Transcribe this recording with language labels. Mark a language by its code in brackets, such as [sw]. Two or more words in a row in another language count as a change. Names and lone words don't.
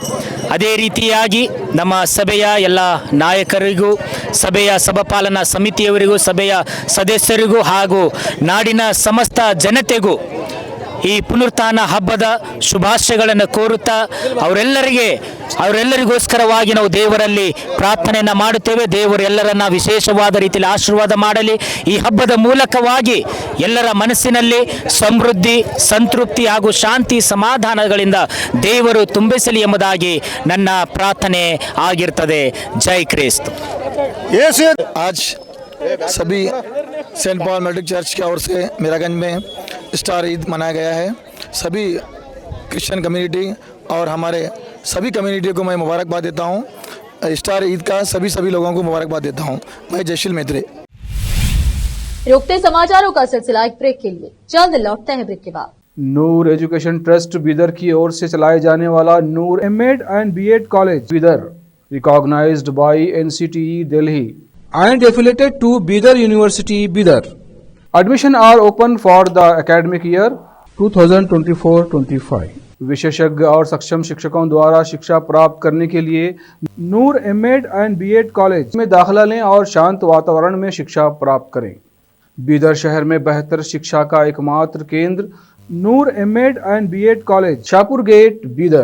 [kn] ಅದೇ ರೀತಿಯಾಗಿ ನಮ್ಮ ಸಭೆಯ ಎಲ್ಲ ನಾಯಕರಿಗೂ, ಸಭೆಯ ಸಭಾಪಾಲನಾ ಸಮಿತಿಯವರಿಗೂ, ಸಭೆಯ ಸದಸ್ಯರಿಗೂ ಹಾಗೂ ನಾಡಿನ ಸಮಸ್ತ ಜನತೆಗೂ ಈ ಪುನರುತ್ಥಾನ ಹಬ್ಬದ ಶುಭಾಶಯಗಳನ್ನು ಕೋರುತ್ತಾ ಅವರೆಲ್ಲರಿಗೋಸ್ಕರವಾಗಿ ನಾವು ದೇವರಲ್ಲಿ ಪ್ರಾರ್ಥನೆಯನ್ನು ಮಾಡುತ್ತೇವೆ. ದೇವರು ಎಲ್ಲರನ್ನ ವಿಶೇಷವಾದ ರೀತಿಯಲ್ಲಿ ಆಶೀರ್ವಾದ ಮಾಡಲಿ. ಈ ಹಬ್ಬದ ಮೂಲಕವಾಗಿ ಎಲ್ಲರ ಮನಸ್ಸಿನಲ್ಲಿ ಸಮೃದ್ಧಿ, ಸಂತೃಪ್ತಿ ಹಾಗೂ ಶಾಂತಿ ಸಮಾಧಾನಗಳಿಂದ ದೇವರು ತುಂಬಿಸಲಿ ಎಂಬುದಾಗಿ ನನ್ನ ಪ್ರಾರ್ಥನೆ ಆಗಿರ್ತದೆ. ಜೈ ಕ್ರಿಸ್ತ. [hi] आज सभी सेंट पॉल मेट्रिक चर्च की ओर से मीरागंज में स्टार ईद मनाया गया है. सभी क्रिश्चियन कम्युनिटी और हमारे सभी कम्युनिटी को मैं मुबारकबाद देता हूँ. स्टार ईद का सभी लोगों को मुबारकबाद देता हूँ. मैं जयशील मैत्री. रुकते समाचारों का सिलसिला एक ब्रेक के लिए, जल्द लौटते हैं ब्रेक के बाद. नूर एजुकेशन ट्रस्ट बीदर की ओर से चलाए जाने वाला नूर एमएड एंड बीएड कॉलेज बीदर, [en] recognized by NCTE Delhi and affiliated to Bidar University Bidar. Admission are open for the academic year 2024-25. [hi] विशेषज्ञ और सक्षम शिक्षकों द्वारा शिक्षा प्राप्त करने के लिए नूर एमएड एंड बीएड कॉलेज में दाखिला लें और शांत वातावरण में शिक्षा प्राप्त करें. बीदर शहर में बेहतर शिक्षा का एकमात्र केंद्र नूर एमएड एंड बीएड कॉलेज, शाहपुर गेट, बीदर.